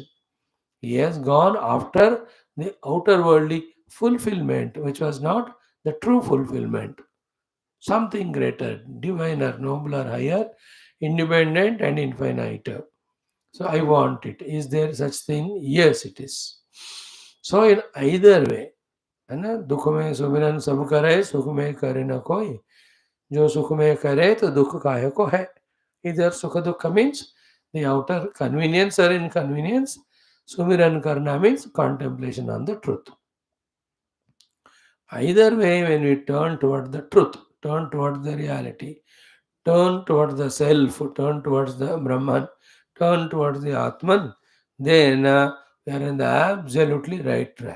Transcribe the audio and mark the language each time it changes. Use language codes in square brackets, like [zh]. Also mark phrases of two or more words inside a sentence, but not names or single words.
[en] He has gone after the outer worldly fulfillment, which was not the true fulfillment. Something greater, diviner, nobler, higher, independent and infinite. So I want it. Is there such thing? Yes, it is. So in either way, [hi] है ना, दुख में सुमिरन सब करे सुख में करे न कोई जो सुख में करे तो दुख काहे को है. [en] Either [hi] सुख दुख [en] means the outer convenience or inconvenience. [hi] सुमिरन करना [en] means contemplation on the truth. Either way, when we turn toward the truth, turn toward the reality, turn towards the self, turn towards the Brahman, turn towards the Atman, then we are in the absolutely right track.